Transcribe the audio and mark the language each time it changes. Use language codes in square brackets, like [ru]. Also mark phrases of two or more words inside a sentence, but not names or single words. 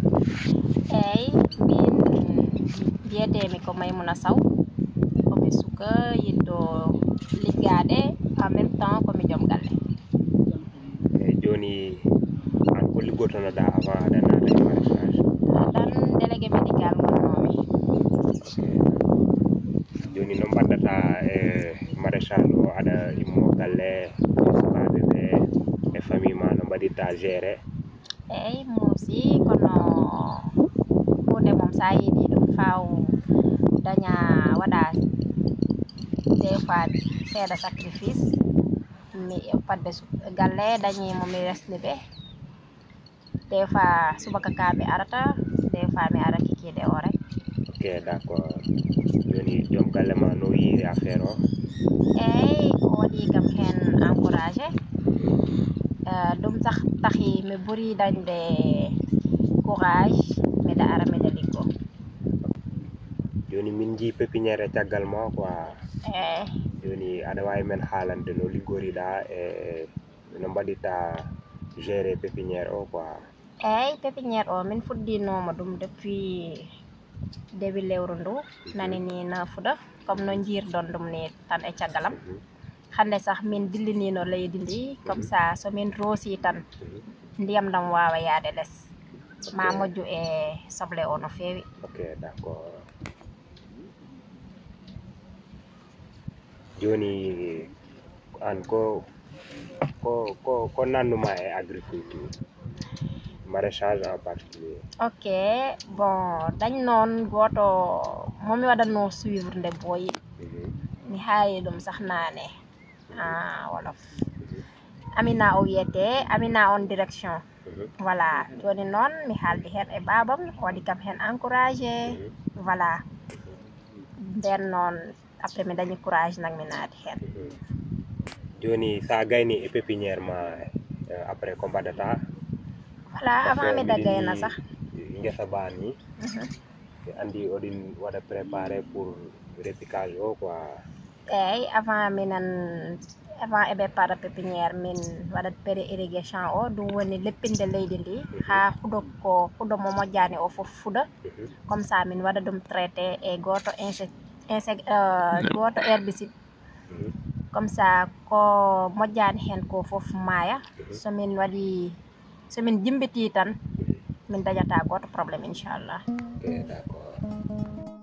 [ff] min mbiyetemi ko Maimouna Sow komi suka yiɗɗo liggade [fr] en même temps [ff] komi joom galle. Joni an ko liggotonoɗa avant aɗa naata e maraîchage? Ɗan [fr] délégué médical [ff] gonnomi. Joni no mbaɗɗata e maraîchage o, aɗa immo galle sukaɓe ɓe e famille ma no mbaɗirta géré? Musi kono hunde mom sa yiɗi ɗum faw daña waɗa [fr] des fois [ff] seeɗa sacrifice mi fadde galle dañimo mi resni ɓe [fr] des fois [ff] subaka ka mi arata [fr] des fois [ff] mi ara kikide o rek. [fr] Ok, d'accord. [ff] Joni joom galle ma no yiri affaire o? O waɗi kam hen encouragé ɗum sax tahi mi ɓuri dañde courage miɗa ara miɗa liggo. Joni min jii pépiniére e caggal ma quoi. Joni aɗa wawi men haalande no liggoriɗa e no mbaɗirta géré pépiniére o quoi? Pépiniére o min fuɗɗinoma ɗum [fr] depuis début [ff] lewru ndu nani ni nafuɗa comme no jirdon ɗum ni tan e caggalam. Hande sax min dillinino leydi ndi [fr] comme ça [ff] so min roosi tan ndiyam ɗam wawa yaade less ma moƴƴu e soble o no fewi. [fr] Ok, d'accord. [ff] Joni an ko nannuma e [fr] agriculture maraîchage en particulier? Ok, bon [ff] dañ noon goto momi waɗanno suivre nde boyi mi haali ɗum sax nane wolof. Amina o wiyete, Amina on direction. Voilà, joni noon mi haaldi hen e babam waɗi kam hen encouragé. Voilà, nden noon après mi dañi courage nak mi naati hen. Joni sa gayni e pépiniére ma après ko mbaɗata? Voilà, avant miɗa gayna sax guessa ba ni mi andi oɗin waɗa [fr] préparé pour repiquage [ff] o quoi? Avant eɓe para pépiniére min waɗat [fr] pré irrigation [ff] o ɗum woni leppinde leydi ndi ha huuɗo mo moƴƴani o foof fuɗa [fr] comme ça [ff] min waɗa ɗum traité e goto herbicide [fr] comme ça [ff] ko moƴƴani hen ko foof maaya. Somin jimbiti tan min dañata goto probléme inchallah. [fr] Ok, d'accord.